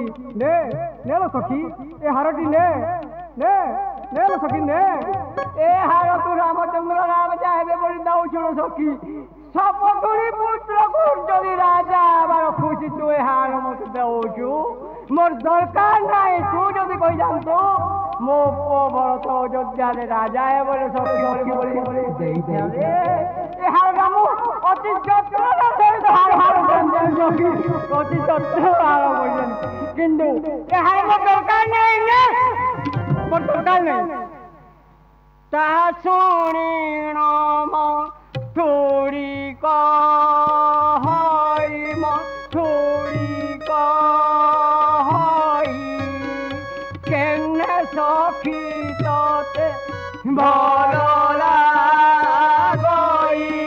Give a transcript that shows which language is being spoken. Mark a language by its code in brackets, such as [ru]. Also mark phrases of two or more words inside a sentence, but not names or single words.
[or] ନେ ନେ ଲୋ ସଖୀ ଏ ହାରଟି ନେ ନେ ନେ ଲୋ ସଖୀ ନେ ଏ ହାର ତୁ ରାମଚନ୍ଦ୍ର ରାଜା ହେବେ ବୋଲି ଦଉଛୁ ଲୋ ସଖୀ ସପତୁଳି ପୁତ୍ରକୁ ଯଦି ରାଜା ହେବାର ଖୁସି ତୁ ଏ ହାର ମତେ ଦେଉଛୁ ମୋର ଦରକାର ନାହିଁ ତୁ ଯଦି କହିଯାଆନ୍ତୁ ମୋ ପୁଅ ଭରତ ଅଯୋଧ୍ୟାରେ ରାଜା ହେବ ବୋଲି ଦେଇଥାନ୍ତି ଏ ହାର ମୁଁ ଅତି ଯତ୍ନର ସହିତ ଅତି ଯତ୍ନ ହାର କରିଛନ୍ତି କିନ୍ତୁ ଏ ହାର ମୋର ଦରକାର ନାହିଁ ନା ମୋର ଦରକାର ନାହିଁ ତାହା ଶୁଣିଣ ଥୋଡ଼ି କହାଇ ଥୋଡ଼ି କହାଇ କେନେ ସଖୀ ତୋତେ ଭଲ ଲାଗଇ